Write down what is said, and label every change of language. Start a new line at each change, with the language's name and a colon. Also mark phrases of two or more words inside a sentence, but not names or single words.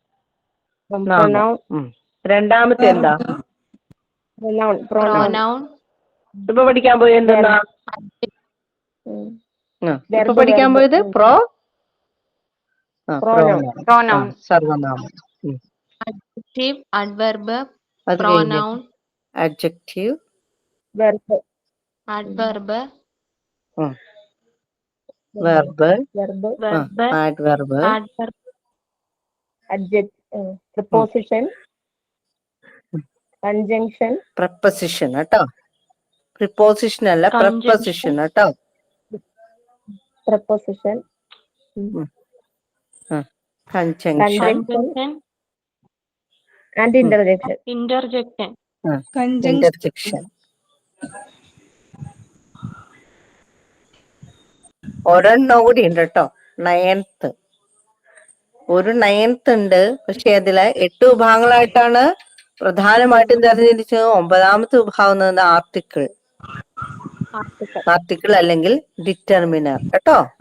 Malayalam: രണ്ടാമത്തെ എന്താ?
English: pronoun,
Malayalam: ഇപ്പൊ പഠിക്കാൻ പോയത് എന്താ? ഇപ്പൊ പഠിക്കാൻ പോയത്
English: pronoun,
Malayalam: സർവനാമം.
English: adjective, adverb,
Malayalam: അത്
English: pronoun, adjective, adverb, verb, adverb, preposition preposition കേട്ടോ.
Malayalam: പ്രിപ്പോസിഷൻ അല്ല, preposition കേട്ടോ.
English: conjunction and interjection.
Malayalam: ഒരെണ്ണം കൂടി ഉണ്ട് കേട്ടോ, 9th. ഒരു 9th ഉണ്ട്, പക്ഷെ അതില് 8 വിഭാഗങ്ങളായിട്ടാണ് പ്രധാനമായിട്ടും തെരഞ്ഞെടുത്തത്. 9ാമത്തെ വിഭാഗം ആർട്ടിക്കിൾ അല്ലെങ്കിൽ ഡിറ്റർമിനർ കേട്ടോ.